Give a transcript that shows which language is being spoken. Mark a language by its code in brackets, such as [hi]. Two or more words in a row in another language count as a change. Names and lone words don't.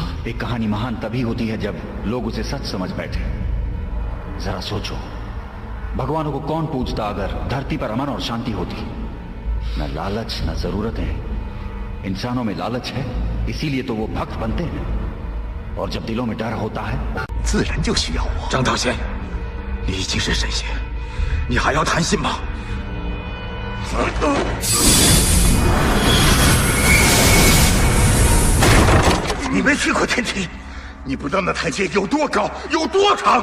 [hi] एक कहानी महान तभी होती है जब लोग उसे सच समझ बैठे। जरा सोचो, भगवानों को कौन पूछता अगर धरती पर अमन और शांति होती? न लालच न जरूरतें। इंसानों में लालच है, इसीलिए तो वो भक्त बनते हैं। और जब दिलों में डर होता है, [zh] 自然就需要我。张道仙，你已经是神仙，你还要谈心吗？你没去过天庭，你不知道那台阶有多高，有多长。